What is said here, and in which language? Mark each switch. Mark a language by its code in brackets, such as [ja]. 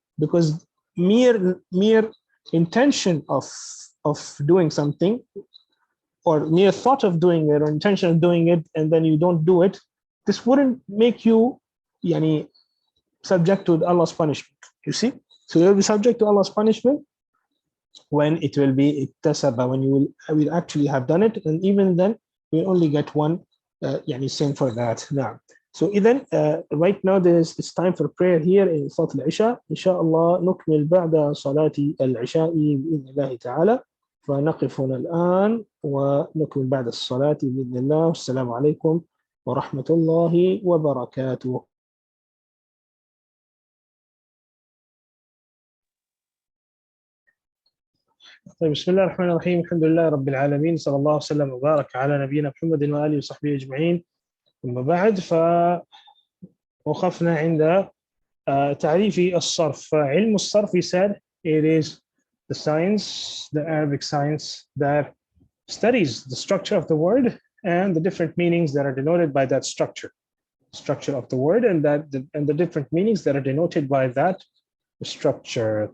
[en] Because mere intention of doing something, or mere thought of doing it, or intention of doing it, and then you don't do it, this wouldn't make you subject to Allah's punishment. You see? So you'll be subject to Allah's punishment when it will be iktasaba, when you will actually have done it, and even then you only get one sin for that. Now, so then right now it's time for prayer here in Salat al-Isha. [ar] Inshallah نكمل بعد صلاة العشاء بإذن الله تعالى. فنقف هنا الآن ونكمل بعد الصلاة بإذن الله. والسلام عليكم ورحمة الله وبركاته. طيب، بسم الله الرحمن الرحيم. الحمد لله رب العالمين، صلى الله وسلم وبارك على نبينا محمد وآله وصحبه أجمعين. ثم بعد، فوقفنا عند تعريف الصرف. [en] علم الصرف said it is the science, the Arabic science that studies the structure of the word and the different meanings that are denoted by that structure of the word, and the different meanings that are denoted by that structure.